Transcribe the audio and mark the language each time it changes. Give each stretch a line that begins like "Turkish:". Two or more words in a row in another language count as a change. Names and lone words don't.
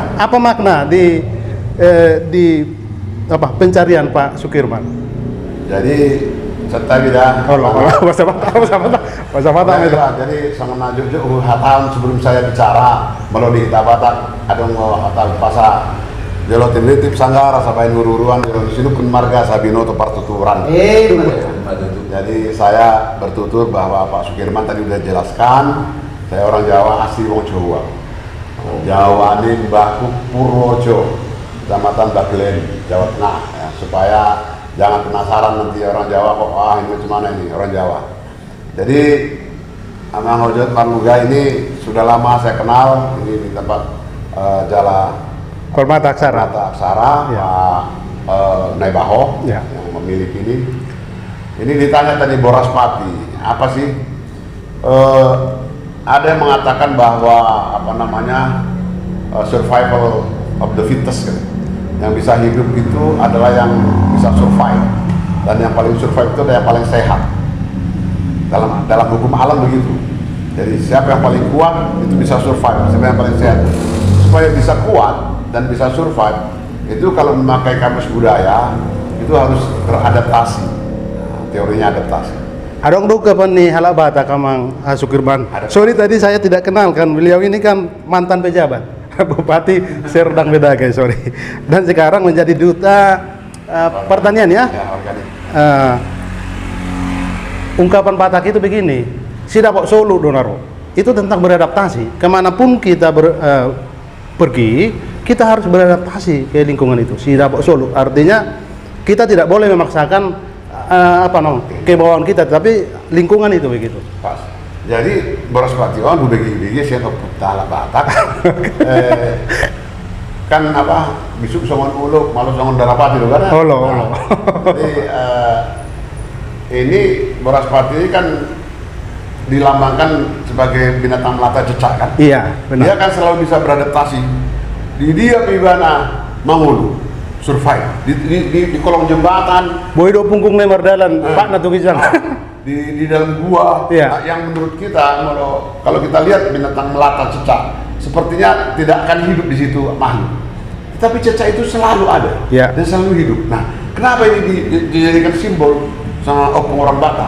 Indonesian: Apa makna di pencarian Pak Sukirman? Jadi serta bida. Bahasa Batak itu. Jadi sangat jujur hatam sebelum saya bicara melalui kita Batak ada mau hatam pasar.
Batak Toba: Jalo tinitip sanggara sabain ururuan di sini pun marga Sabino atau partuturan.
Indonesian: Jadi saya bertutur bahwa Pak Sukirman tadi sudah jelaskan saya orang Jawa asli
Javanese: wong Jawa.
Indonesian: Jawa ini Baku Purworejo, Kecamatan Bagelen, Jawa Tengah, ya, supaya jangan penasaran nanti orang Jawa kok ini macam mana ini orang Jawa. Jadi Amang Hojot Marmuga ini sudah lama saya kenal ini di tempat Jala Permata Aksara. Ya. Pak Naibaho ya. Yang memiliki ini. Ini ditanya tadi Boras Pati, apa sih? Ada yang mengatakan bahwa
English: survival of the fittest
Indonesian: kan. Yang bisa hidup itu adalah yang bisa survive, dan yang paling survive itu adalah yang paling sehat. Dalam hukum alam begitu. Jadi siapa yang paling kuat itu bisa survive, siapa yang paling sehat. Supaya bisa kuat dan bisa survive itu kalau memakai kamus budaya itu harus beradaptasi. Nah, teorinya adaptasi.
Batak Toba: Adong duka pan nih halak Batak Amang Sukirman.
Indonesian: Sorry tadi saya tidak kenal kan, beliau ini kan mantan pejabat Bupati Serdang Bedagai, sorry. Dan sekarang menjadi duta pertanian ya. Ungkapan Batak itu begini,
Batak Toba: sidapok Solo Donaro.
Indonesian: Itu tentang beradaptasi. Kemanapun kita pergi, kita harus beradaptasi ke lingkungan itu.
Batak Toba: Sidapok Solo
Indonesian: artinya kita tidak boleh memaksakan kebawaan kita, tapi lingkungan itu begitu. Pas. Jadi Boras Pation begi saya keputala Batak.
Batak Toba: Kan bisuk songon ulu, malu songon darapati
Indonesian: itu kan. Olo. Jadi ini Boras Pati kan dilambangkan sebagai binatang melata cecak kan. Iya, benar. Dia kan selalu bisa beradaptasi.
Batak Toba: Dia pibana mangulu.
Indonesian: Survive di kolong jembatan,
Batak Toba: boido punggung lemar dalan, Pak Natu Kijang.
Indonesian: Di dalam gua, iya. Yang menurut kita kalau kita lihat binatang melata cecak, sepertinya tidak akan hidup di situ makhluk. Tetapi cecak itu selalu ada iya. Dan selalu hidup. Nah, kenapa ini dijadikan simbol sama opung orang Batak?